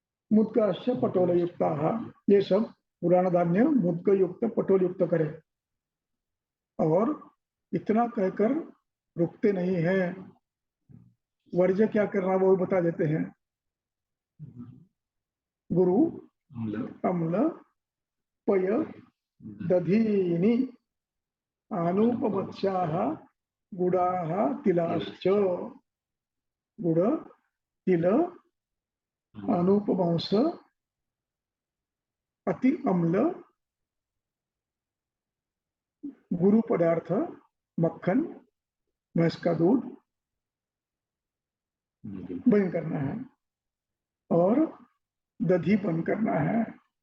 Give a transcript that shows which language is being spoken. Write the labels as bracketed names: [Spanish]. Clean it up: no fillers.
[Sanskrit] मुद्गाश्च पटोल युक्त, [Hindi] ये सब पुराण धान्य मुद्ग युक्त, पटोल युक्त करे. और इतना कहकर रुकते नहीं हैं. वर्ज्य क्या करना वो बता देते हैं. [Sanskrit] गुरु अम्ल पय दधीनि अनुपमत्स्याः गुडाः तिलाश्च. [Hindi] गुड, तिल, अनुपमांस, अति अम्ल, गुरु पदार्थ, मक्खन, भैंस का दूध बंद करना है, और दधी बंद करना है.